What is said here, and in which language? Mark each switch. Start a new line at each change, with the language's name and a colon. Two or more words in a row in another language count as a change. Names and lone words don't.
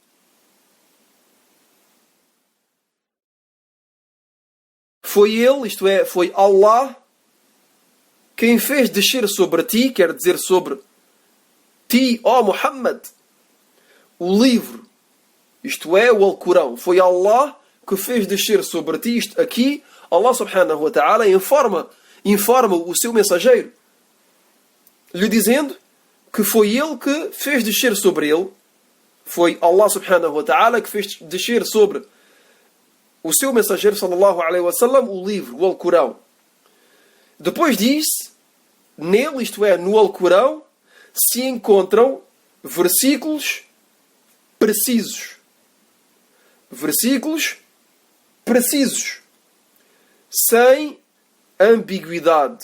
Portuguese: Foi Ele, isto é, foi Allah, quem fez descer sobre ti, quer dizer sobre ti, ó Muhammad, o livro, isto é, o Alcorão. Foi Allah que fez descer sobre ti isto aqui.
Arabic: الله سبحانه وتعالى
Portuguese: informa o seu mensageiro, lhe dizendo que foi ele que fez descer sobre ele Foi
Arabic: الله سبحانه وتعالى
Portuguese: que fez descer sobre o seu mensageiro
Arabic: صلى الله عليه وسلم
Portuguese: o livro, o Alcorão. Depois disso, nele, isto é, no Alcorão, se encontram versículos precisos. Versículos precisos. Sem ambiguidade.